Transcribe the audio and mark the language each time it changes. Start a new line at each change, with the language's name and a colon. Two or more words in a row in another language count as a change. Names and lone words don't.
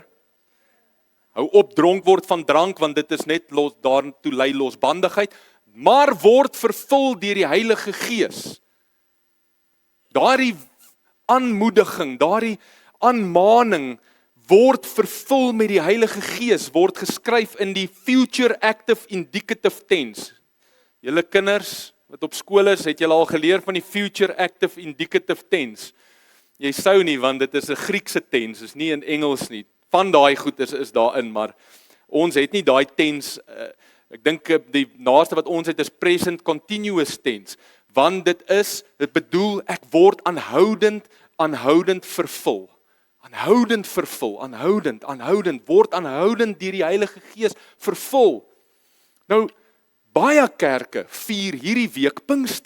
Afrikaans: Hou op dronk word van drank, want dit is net daartoe lei losbandigheid, maar word vervul deur die Heilige Gees. Daardie aanmoediging, daardie aanmaning word vervul met die Heilige Gees, word geskryf in die
English: future active indicative tense.
Afrikaans: Julle kinders wat op skool is, het julle al geleer van die
English: future active indicative tense.
Afrikaans: Jy sou nie, want dit is 'n Griekse tense, is nie in Engels nie. Van daai goed is daarin, maar ons het nie daai tense, ek dink die naaste wat ons het is
English: present continuous tense,
Afrikaans: want dit bedoel ek word aanhoudend vervul. Aanhoudend vervul, aanhoudend, word aanhoudend deur die Heilige Gees vervul. Nou, baie kerke vier hierdie week Pinkster.